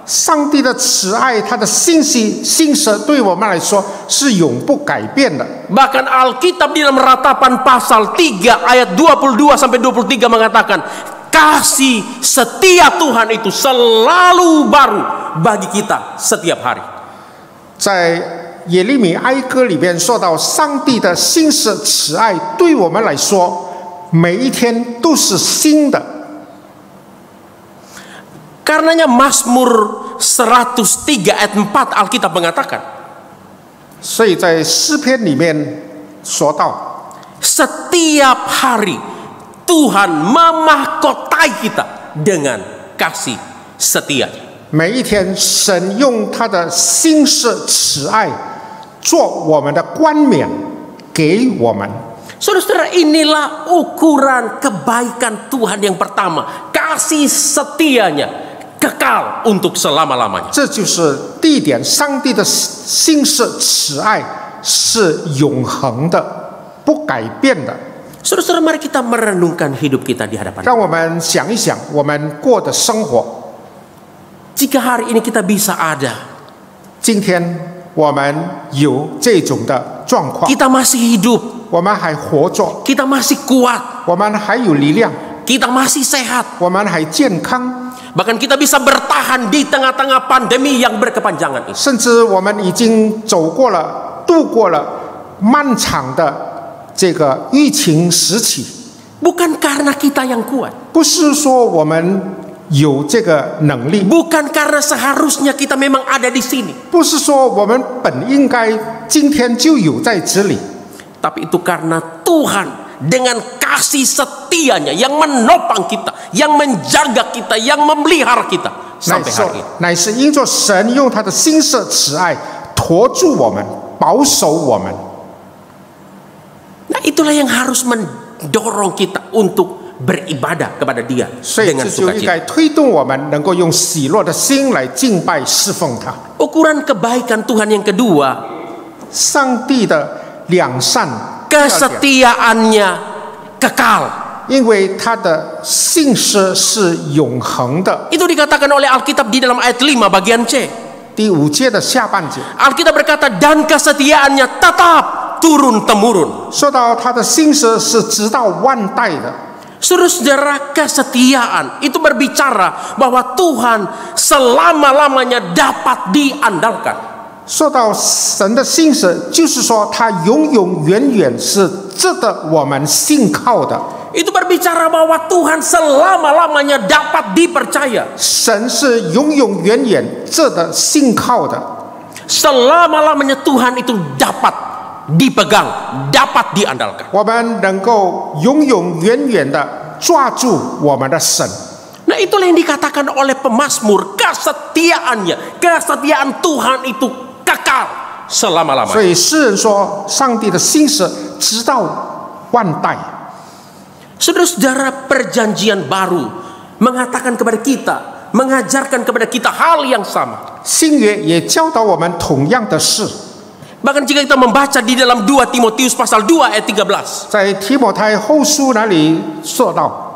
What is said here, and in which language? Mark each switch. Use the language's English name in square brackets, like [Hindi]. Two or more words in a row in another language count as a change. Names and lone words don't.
[Chinese] 上帝的慈爱，他的信实对我们来说是永不改变的。 [Indonesian] Bahkan Alkitab di dalam Ratapan pasal 3 ayat 22 sampai 23 mengatakan kasih setia Tuhan itu selalu baru bagi kita setiap hari. [Chinese] 在耶利米哀歌里边说到，上帝的信实慈爱对我们来说，每一天都是新的。 [Indonesian] Karenanya Mazmur 103 ayat 4 Alkitab mengatakan, [Chinese] 所以在诗篇里面说到， [Indonesian] setiap hari Tuhan memahkotai kita dengan kasih setia. [Chinese] 每一天神用他的信实慈爱做我们的冠冕给我们。 [Indonesian] Saudara-saudara, inilah ukuran kebaikan Tuhan yang pertama. Kasih setianya kekal untuk selama-lamanya. [Chinese] 这就是第一点，上帝的信实慈爱是永恒的，不改变的。 [Indonesian] Saudara-saudara, mari kita merenungkan hidup kita di hadapan. [Chinese] 让我们想一想，我们过的生活。 [Indonesian] Jika hari ini kita bisa ada, [Chinese] 今天我们有这种的状况， [Indonesian] kita masih hidup, [Chinese] 我们还活着， [Indonesian] kita masih kuat, [Chinese] 我们还有力量， [Indonesian] kita masih sehat, [Chinese] 我们还健康， [Indonesian] bahkan kita bisa bertahan di tengah-tengah pandemi yang berkepanjangan ini. [Chinese] 甚至我们已经走过了、度过了漫长的这个疫情时期。 [Indonesian] Bukan karena kita yang kuat, [Chinese] 不是说我们有这个能力， [Indonesian] bukan karena seharusnya kita memang ada di sini, [Chinese] 不是说我们本应该今天就有在这里， [Indonesian] tapi itu karena Tuhan dengan kasih setianya yang menopang kita, yang menjaga kita, yang memelihara kita sampai hari ini. [Chinese] 乃是因着神用他的信实慈爱托住我们，保守我们。 [Indonesian] Nah, itulah yang harus mendorong kita untuk beribadah kepada Dia [Chinese] 所以 [Indonesian] dengan [Chinese] 这就应 [Indonesian] sukacita. [Chinese] 该推动我们能够用喜乐的心来敬拜侍奉他。 [Indonesian] Ukuran kebaikan Tuhan yang kedua, [Chinese] 上帝的良善， [Indonesian] kesetiaannya kekal. [Chinese] 因为他的信实是永恒的。 [Indonesian] Itu dikatakan oleh Alkitab di dalam ayat 5 bagian C. [Chinese] 第5节的下半节 [Indonesian] Alkitab berkata, dan kesetiaannya tetap turun-temurun. [Chinese] 说到他的信实是直到万代的。 [Indonesian] Saudara-saudara, kesetiaan itu berbicara bahwa Tuhan selama-lamanya dapat diandalkan. [Chinese] 说到神的信实，就是说他永永远远是值得我们信靠的。 [Indonesian] Itu berbicara bahwa Tuhan selama-lamanya dapat dipercaya. [Chinese] 神是永永远远值得信靠的。 [Indonesian] Selama-lamanya Tuhan itu dapat dipegang, dapat diandalkan. [Chinese] 我们能够永永远远的抓住我们的神。 [Indonesian] Nah, itulah yang dikatakan oleh pemazmur, kesetiaannya, kesetiaan Tuhan itu kekal [Chinese] 所 [Indonesian] selama-lamanya. [Chinese] 以诗人说，上帝的信实直到万代。 [Indonesian] Saudara-saudara, perjanjian baru mengatakan kepada kita, mengajarkan kepada kita hal yang sama. [Chinese] 新约也教导我们同样的事。 [Indonesian] Bahkan jika kita membaca di dalam 2 Timotius pasal 2 ayat 13. [Chinese] 在提摩太后书那里说到，